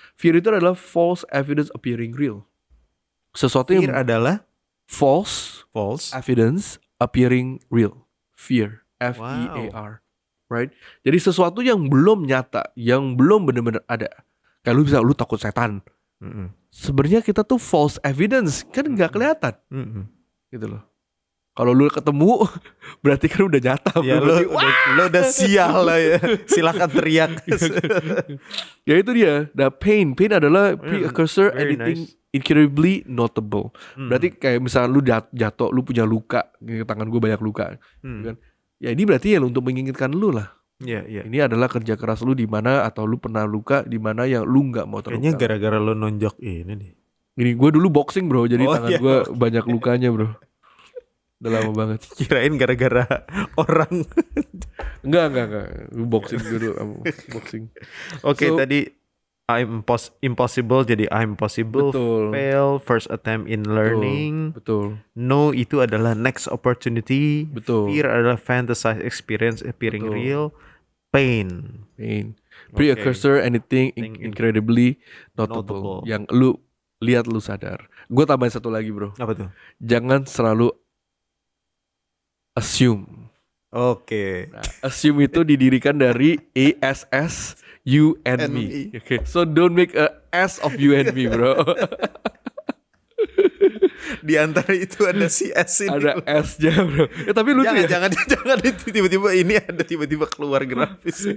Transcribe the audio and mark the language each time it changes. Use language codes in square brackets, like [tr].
[en] Fear [id] itu adalah [en] false evidence appearing real. [id] Sesuatu [en] Fear [id] yang adalah [en] false evidence appearing real. Fear, F-E-A-R. Right? [id] Jadi sesuatu yang belum nyata, yang belum benar-benar ada. Kayak lu takut setan. Sebenarnya kita tuh false evidence, kan nggak kelihatan. Gitu loh. Kalau lu ketemu, berarti kan udah nyata. Ya lu udah sial lah ya. Silakan teriak. Ya itu dia. [en] The pain [id] adalah [en] precursor anything incredibly notable. [id] Berarti kayak misalnya lu jatuh, lu punya luka, tangan gue banyak luka, kan? Ya ini berarti ya untuk mengingatkan lu lah. Iya. Ini adalah kerja keras lu di mana, atau lu pernah luka di mana yang lu nggak mau terluka. Kayaknya gara-gara lu nonjok ini nih. Ini gue dulu boxing bro, jadi tangan gue banyak lukanya bro. Udah lama banget. Kirain gara-gara orang. Enggak. Lu boxing dulu, boxing. Oke, tadi [en] I'm impossible [id] jadi [en] I'm possible. [id] Betul. [en] Fail, first attempt in learning. [id] Betul. No itu adalah next opportunity. Betul. [en] Fear [id] adalah [en] fantasize experience appearing real. Pain. Precursor anything incredibly notable. [id] Yang lu lihat, lu sadar. Gue tambahin satu lagi bro. Apa tuh? Jangan selalu assume. Oke. Nah, [en] assume [id] itu didirikan dari [en] ASS you and me. Okay. So don't make a S of you and me, bro. [id] Di antara itu ada si S ini. Ada S-nya, bro. Tapi lucu ya. Jangan itu tiba-tiba ini ada tiba-tiba keluar grafis.